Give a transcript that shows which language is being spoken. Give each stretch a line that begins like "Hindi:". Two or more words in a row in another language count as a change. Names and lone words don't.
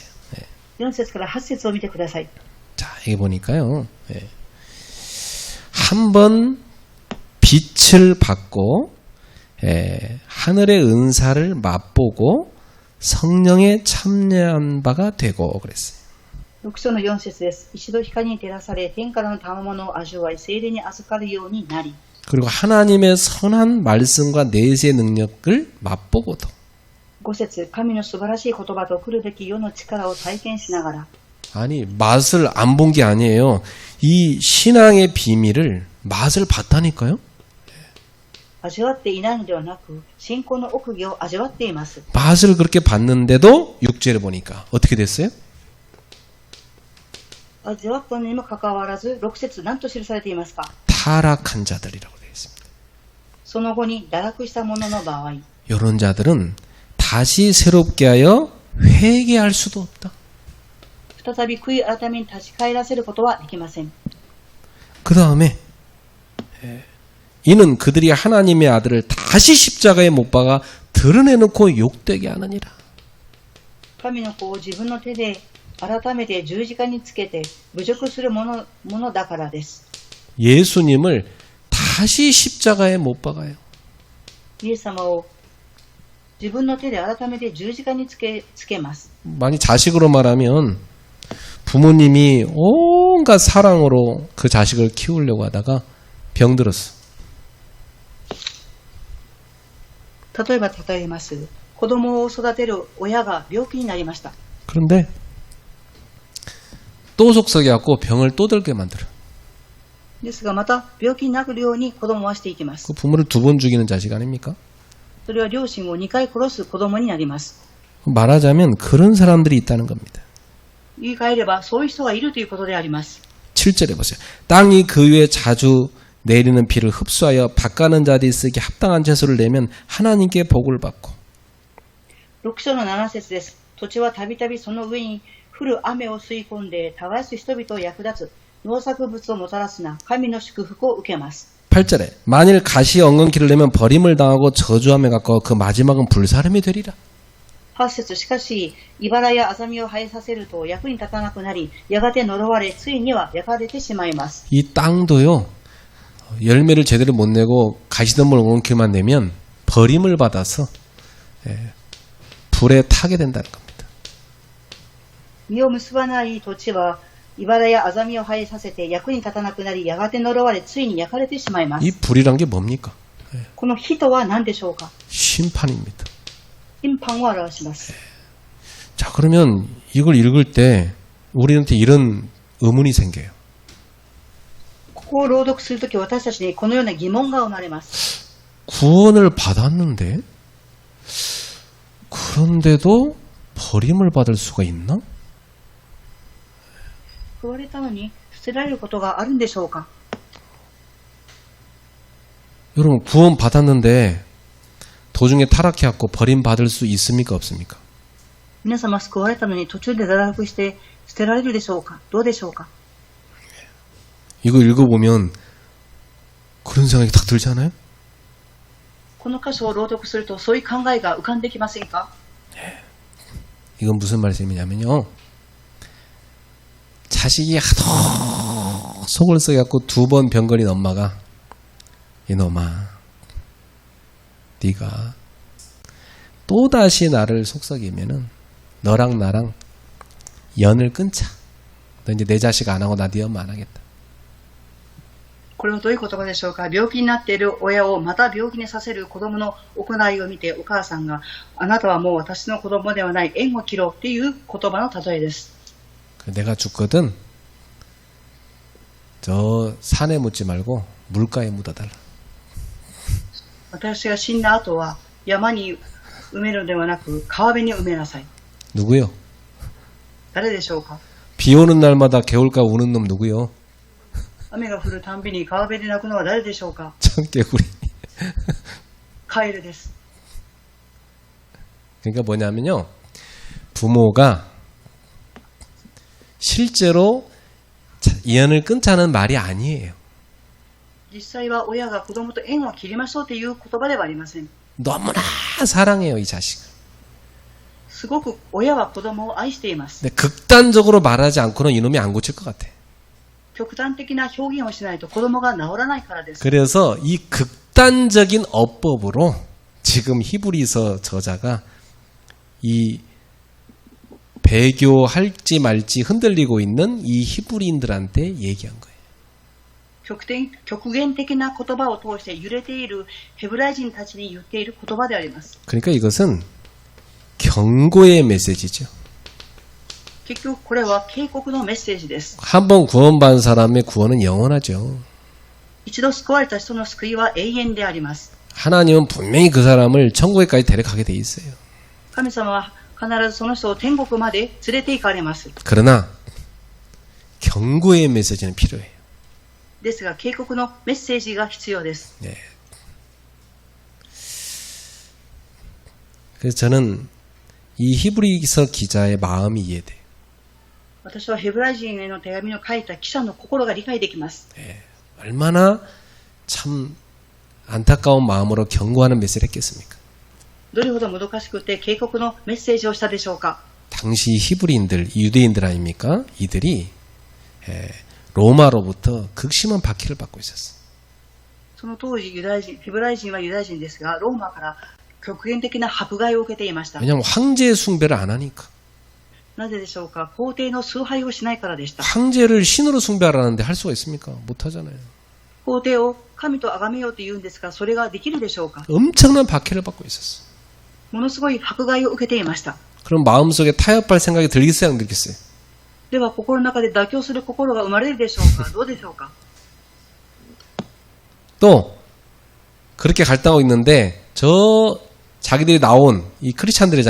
Japanese: 4 節から8節を見てください。
Korean: 자, 여기 보니까요. 한번 빛을 받고 하늘의 은사를 맛보고 성령에 참여한 바가 되고 그랬어요.
Japanese: 6 章の4節です。一度光に照らされ、天からの賜物を味わい、聖霊に預かるようになり。
Korean: 그리고 하나님의 선한 말씀과 내세의 능력을 맛보고도
Japanese: 5 節、神の素晴らしい言葉と来るべき世の力を体験しながら。
Korean: 아니 맛을 안 본 게 아니에요. 이 신앙의 비밀을 맛을 봤다니까요.
Japanese: 味わっていないのではなく、信仰の奥義を味わっています。
Korean: 맛을 그렇게 봤는데도 6절에 보니까 어떻게 됐어요?
Japanese: 味わったのにもかかわらず、6節何と記されていますか？
Korean: 타락한 자들이라고 되어 있습니다.
Japanese: その後に堕落した者の場合、
Korean: 이런 자들은 다시 새롭게 하여 회개할 수도 없다.
Japanese: 再び悔い改めに立ち返らせることはできません。
Korean: 그 다음에 이는 그들이 하나님의 아들을 다시 십자가에 못 박아 드러내놓고 욕되게 하느니라.
Japanese: 神の子を自分の手で改めて十字架につけて侮辱するものだからです。
Korean: 예수님을 다시 십자가에 못 박아요.
Japanese: イエス様を自分の手で改めて十字架につけます。
Korean: 많이 자식으로 말하면 부모님이 온갖 사랑으로 그 자식을 키우려고 하다가 병들었어.
Japanese: 例えば例えます。子供を育てる親が病気になりました。
Korean: 그런데 또 속썩여갖고 병을 또 들게 만들어.
Japanese: ですがまた病気になるように子供はしていきます。
Korean: 그 부모를 2번 죽이는 자식 아닙니까?
Japanese: それは両親を2回殺す子供になります。
Korean: 말하자면 그런 사람들이 있다는 겁니다.
Japanese: 言い換えればそういう人がいるということであります。
Korean: 7절에 보세요. 땅이 그 위에 자주 내리는 비를 흡수하여 밭가는 자들이 쓰기 합당한 채소를 내면 하나님께 복을 받고
Japanese: 6 章の7節です。土地はたびたびその上に降る雨を吸い込んで耕す人々を役立つ農作物をもたらすな神の祝福を受けます。
Korean: 8절에 만일 가시 엉겅퀴를 내면 버림을 당하고 저주함에 가까워 그 마지막은 불사름이 되리라.
Japanese: 8 節しかし茨やアザミを生えさせると役に立たなくなりやがて呪われついには焼かれてしまいます。
Korean: 이 땅도요 열매를 제대로 못 내고 가시덤불 엉겅퀴만 내면 버림을 받아서 불에 타게 된다는 겁니다.
Japanese: 実を結ばない土地は茨やアザミを生えさせて役に立たなくなりやがて呪われついに焼かれてしまいます。
Korean: 이 불이란 게 뭡니까?
Japanese: この火とは何でしょうか？
Korean: 심판입니다.
Japanese: 審判を表します。
Korean: 자, 그러면 이걸 읽을 때 우리한테 이런 의문이 생겨요.
Japanese: ここを朗読するとき私たちにこのような疑問が生まれます。
Korean: 구원을 받았는데 그런데도 버림을 받을 수가 있나?
Japanese: 救われたのに捨てられることがあるんでしょうか？
Korean: 여러분 구원 받았는데 도중에 타락해갖고 버림받을 수 있습니까? 없습니까?
Japanese: 皆様救われたのに途中で堕落して捨てられるでしょうか？どうでしょうか？
Korean: 이거 읽어보면 그런 생각이 딱 들지 않아요?
Japanese: この箇所を朗読するとそういう考えが浮かんできませんか？
Korean: 이건 무슨 말씀이냐면요. 자식이 하도 속을 썩여갖고 2번 병 걸린 엄마가 이놈아 네가 또다시 나를 속썩이면은 너랑 나랑 연을 끊자. 너 이제 내 자식 안 하고 나 네 엄마 안 하겠다.
Japanese: これはどういう言葉でしょうか？病気になっている親をまた病気にさせる子供の行いを見てお母さんがあなたはもう私の子供ではない縁を切ろうっていう言葉の例えです。
Korean: 내가 죽거든 저 산에 묻지 말고 물가에 묻어달라.
Japanese: 私が死んだ後は山に埋めるのではなく川辺に埋めなさい。
Korean: 누구요?
Japanese: 誰でしょうか。
Korean: 비 오는 날마다 개울가 우는 놈 누구요?
Japanese: 雨が降るたんびに川辺で泣くのは誰でしょうか。
Korean: 청개구리.
Japanese: カエルです。
Korean: 그러니까 뭐냐면요. 부모가 실제로 인연을 끊자는 말이 아니에요.
Japanese: 実際は親が子供と縁を切りましょうという言葉ではありません。
Korean: 너무나 사랑해요, 이 자식을.
Japanese: すごく親は子供を愛しています。
Korean: 근데 극단적으로 말하지 않고는 이놈이 안 고칠 것 같아.
Japanese: 極端的な表現をしないと子供が治らないからです。
Korean: 그래서 이 극단적인 어법으로 지금 히브리서 저자가 이 배교할지 말지 흔들리고 있는 이 히브리인들한테 얘기한 거예요.
Japanese: 極限的な言葉を通して揺れているヘブライ人たちに言っている言葉であります。
Korean: 그러니까 이것은 경고의 메시지죠.
Japanese: 結局これは警告のメッセージです。
Korean: 한번 구원받은 사람의 구원은 영원하죠.
Japanese: 一度救われた人の救いは永遠であります。
Korean: 하나님은 분명히 그 사람을 천국에까지 데려가게 돼 있어요.
Japanese: 神様は必ずその人を天国まで連れて行かれます。
Korean: 그러나 경고의 메시지는 필요해요.
Japanese: ですが警告のメッセージが必要です。
Korean: 네. 그래서 저는 이 히브리서 기자의 마음이 이해돼요.
Japanese: 私はヘブライ人への手紙を書いた記者の心が理解できます。
Korean: 네. 얼마나 참 안타까운 마음으로 경고하는 메시지를 했겠습니까?
Japanese: どれほどもどかしくて警告のメッセージをしたでしょうか。
Korean: 당시 히브리인들, 유대인들 아닙니까? 이들이 로마로부터 극심한 박해를 받고 있었어요.
Japanese: その当時ヘブライ人はユダヤ人ですが、ローマから極限的な迫害を受けていました。
Korean: 왜냐하면 황제 숭배를 안 하니까.
Japanese: なぜでしょうか。皇帝の崇拝をしないからでした。
Korean: 황제를 신으로 숭배하라는데 할 수가 있습니까? 못하잖아요.
Japanese: 皇帝を神と崇めようと言うんですが、それができるでしょうか。
Korean: 엄청난 박해를 받고 있었어요.
Japanese: ものすごい迫害を受けていました。
Korean: 그럼 마음속에 타협할 생각이 들겠어요? 안 들겠어요?
Japanese: では心の中で妥協する心が生まれるでしょうか。どうでしょうか。
Korean: 또 그렇게 갈등하고 있는데 자기들이 나온 이 크리스찬들이잖아요.